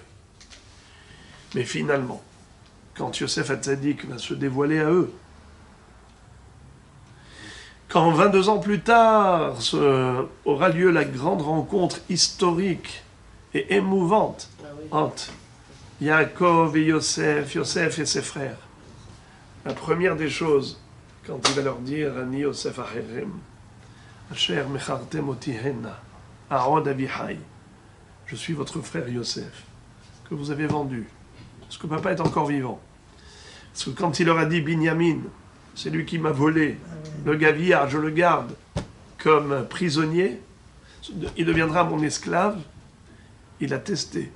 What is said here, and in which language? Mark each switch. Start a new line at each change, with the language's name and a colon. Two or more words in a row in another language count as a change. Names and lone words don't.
French: Mais finalement, quand Yosef Hatzadik va se dévoiler à eux, quand 22 ans plus tard aura lieu la grande rencontre historique et émouvante entre Yaakov et Yosef, Yosef et ses frères, la première des choses, quand il va leur dire «
Hebrew: אני יוסף אחיכם, אשר מכרתם אותי הנה, העוד אבי חי,
French: je suis votre frère Yosef, que vous avez vendu, parce que papa est encore vivant. » Parce que quand il leur a dit « Binyamin, c'est lui qui m'a volé, le gavillard, je le garde comme prisonnier, il deviendra mon esclave », il a testé.